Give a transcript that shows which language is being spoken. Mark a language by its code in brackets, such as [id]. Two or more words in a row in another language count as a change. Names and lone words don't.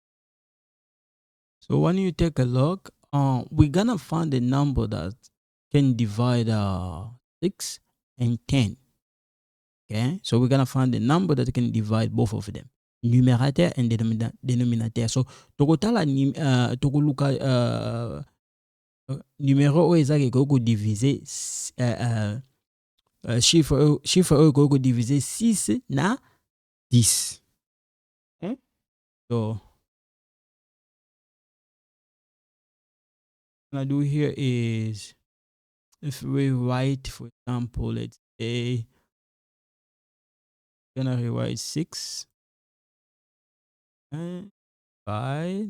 [en] Okay. So when you take a look, we're gonna find a number that can divide 6 and 10. Okay, so we're gonna find a number that can divide both of them, numerator and denominator. [ln] So tokotala tokoluka numéro oyo ezalaki ekoki kodivise chiffre oyo ekoki kodivise 6 na 10. [en] Okay? So what I do here is, if we write, for example, let's say, gonna rewrite 6 and 5.